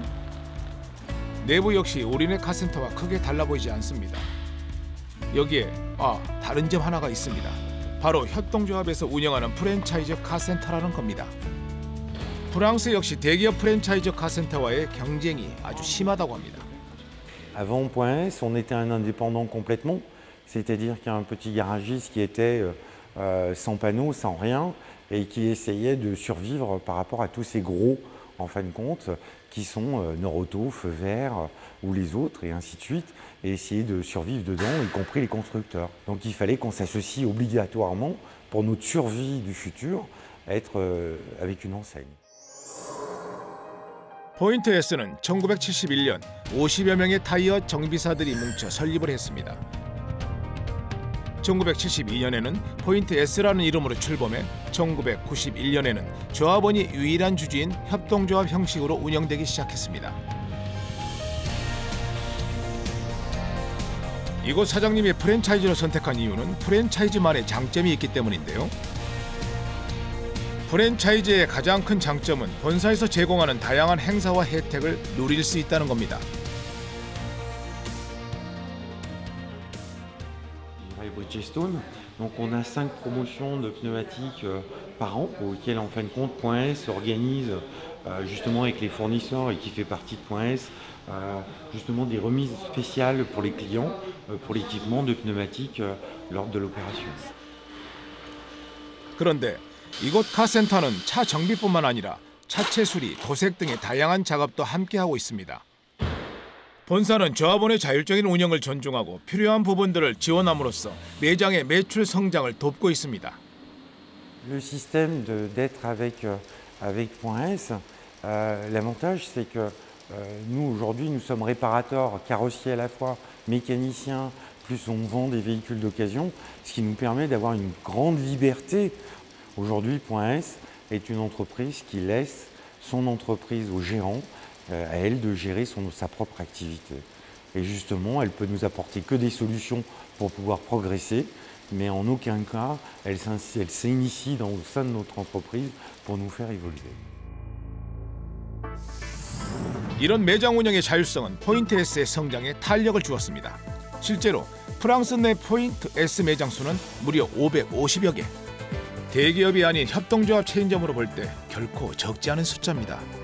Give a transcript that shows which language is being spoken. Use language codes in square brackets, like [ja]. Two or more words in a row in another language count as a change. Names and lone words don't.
[ko] 내부 역시 우리네 카센터와 크게 달라 보이지 않습니다. 여기에 다른 점 하나가 있습니다. 바로 협동조합에서 운영하는 프랜차이즈 카센터라는 겁니다. 프랑스 역시 대기업 프랜차이즈 카센터와의 경쟁이 아주 심하다고 합니다. [fr] Avant Point S, on était un indépendant complètement, c'est-à-dire qu'un petit garagiste qui était sans panneau, sans rien, et qui essayait de survivre par rapport à tous ces gros, en fin de compte, qui sont Norauto, Feu Vert ou les autres, et ainsi de suite, et essayer de survivre dedans, y compris les constructeurs. Donc il fallait qu'on s'associe obligatoirement, pour notre survie du futur, à être avec une enseigne. [ko] 포인트 S는 1971년 50여 명의 타이어 정비사들이 뭉쳐 설립을 했습니다. 1972년에는 포인트 S라는 이름으로 출범해 1991년에는 조합원이 유일한 주주인 협동조합 형식으로 운영되기 시작했습니다. 이곳 사장님이 프랜차이즈로 선택한 이유는 프랜차이즈만의 장점이 있기 때문인데요. 프랜차이즈의 가장 큰 장점은 본사에서 제공하는 다양한 행사와 혜택을 누릴 수 있다는 겁니다. Bridgestone. [fr] Donc on a 5 promotions de pneumatiques par an auxquelles en fin de compte Point S organise justement avec les fournisseurs et qui fait partie de Point S justement des remises spéciales pour les clients pour l'équipement de pneumatiques lors de l'opération. [ko] 그런데 이곳 카센터는 차 정비뿐만 아니라 차체 수리, 도색 등의 다양한 작업도 함께하고 있습니다. 본사는 조합원의 자율적인 운영을 존중하고 필요한 부분들을 지원함으로써 매장의 매출 성장을 돕고 있습니다. [fr] Le système d'être avec Point S, l'avantage c'est que nous aujourd'hui nous sommes réparateurs, carrossiers à la fois, mécaniciens, plus on vend des véhicules d'occasion, ce qui nous permet d'avoir une grande liberté. Aujourd'hui, Point S est une entreprise qui laisse son entreprise au gérant, à elle de gérer sa propre activité. Et justement, elle peut nous apporter que des solutions pour pouvoir progresser, mais en aucun cas elle s'initie au sein de notre entreprise pour nous faire évoluer. [ko] 이런 매장 운영의 자율성은 포인트 S의 성장에 탄력을 주었습니다. 실제로 프랑스 내 포인트 S 매장 수는 무려 550여 개. 대기업이 아닌 협동조합 체인점으로 볼 때 결코 적지 않은 숫자입니다.